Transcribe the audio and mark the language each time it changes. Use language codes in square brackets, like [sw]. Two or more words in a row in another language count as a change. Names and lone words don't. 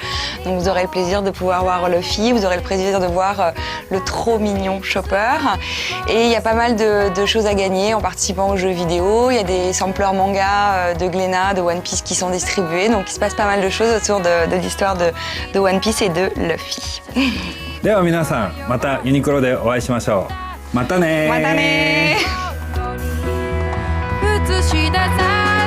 [fr] Donc vous aurez le plaisir de pouvoir voir Luffy, vous aurez le plaisir de voir le trop mignon Chopper. Et il y a pas mal de choses à gagner en participant aux jeux vidéo. Il y a des sampleurs manga de Glénat, de One Piece qui sont distribués. Donc il se passe pas mal de choses autour de l'histoire de One Piece et de Luffy. [ja] では皆さんまたユニクロでお会いしましょう。またねー。またねー。映し出さ